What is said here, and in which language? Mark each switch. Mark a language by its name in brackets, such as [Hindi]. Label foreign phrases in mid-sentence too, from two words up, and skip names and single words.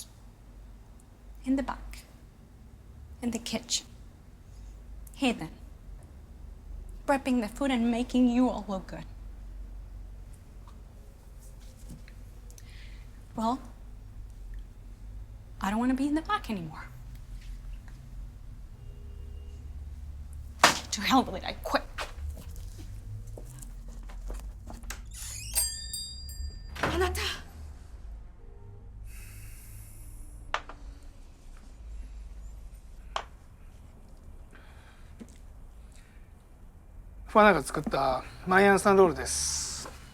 [English] In the back, in the kitchen, hidden, prepping the food and making you all look good. Well, I don't want to be in the back anymore. To hell with it, I quit. Anata! [Japanese] ファナが作ったマイアンサンロールです。